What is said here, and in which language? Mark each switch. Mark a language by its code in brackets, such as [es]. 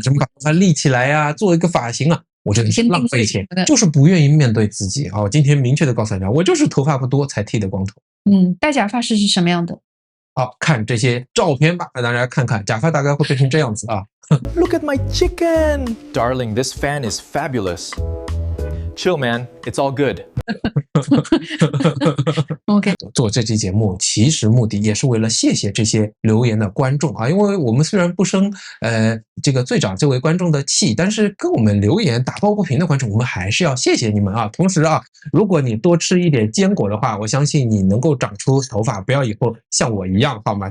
[zh] 怎么把它立起来呀，做一个发型啊，我觉得是浪费钱，就是不愿意面对自己。好，今天明确的告诉大家，我就是头发不多才剃的光头。戴假发是什么样的？好，看这些照片吧，让大家看看假发大概会变成这样子啊。 [en] Look at my chicken! Darling, this fan is fabulous. Chill, man. It's all good. OK， [zh] 做这期节目其实目的也是为了谢谢这些留言的观众啊，因为我们虽然不生这个最长这位观众的气，但是跟我们留言打抱不平的观众，我们还是要谢谢你们啊。同时啊，如果你多吃一点坚果的话，我相信你能够长出头发，不要以后像我一样好吗？